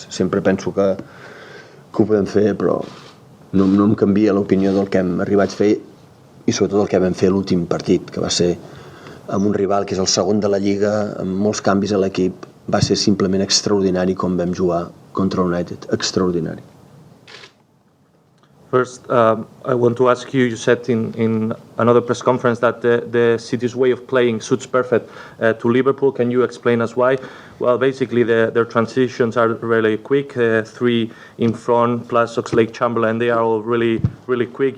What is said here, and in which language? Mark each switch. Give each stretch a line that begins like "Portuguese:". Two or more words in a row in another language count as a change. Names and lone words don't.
Catalan: Sempre penso que ho podem fer, però no em canvia l'opinió del que hem arribat a fer i sobretot el que vam fer l'últim partit, que va ser amb un rival que és el segon de la Lliga, amb molts canvis a l'equip. Va ser simplement extraordinari com vam jugar, contra United.
English: Extraordinary. First, I want to ask you, you said in another press conference that the city's way of playing suits perfect to Liverpool. Can you explain us why? Well, basically, their transitions are really quick. 3 in front, plus Oxlade-Chamberlain, they are all really, really quick.